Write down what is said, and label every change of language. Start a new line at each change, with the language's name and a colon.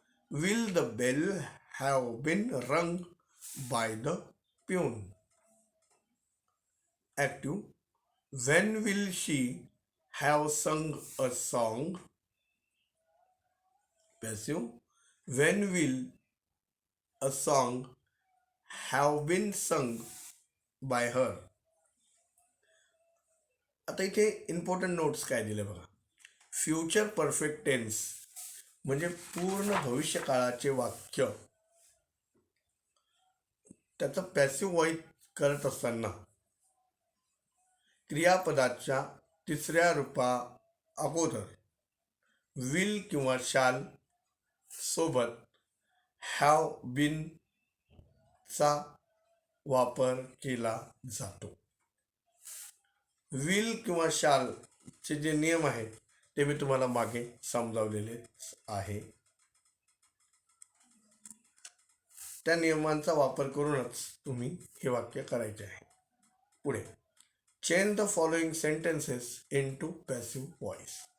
English: Will the bell have been rung by the peon. Active. When will she have sung a song? Passive. When will a song have been sung by her?
Marathi: आता इथे important notes काय दिले बघा. Future perfect tense म्हणजे पूर्ण भविष्यकाळाचे वाक्य, त्याचं पॅसिव्ह व्हॉइस करत असताना क्रियापदाच्या तिसऱ्या रूपा अगोदर विल किंवा शाल सोबत हॅव बीन चा वापर केला जातो. विल किंवा शालचे जे नियम आहेत ते मी तुम्हाला मागे समजावलेले आहे. त्या नियमांचा वापर करूनच तुम्ही हे वाक्य करायचे आहे. पुढे
English: change the following sentences into passive voice.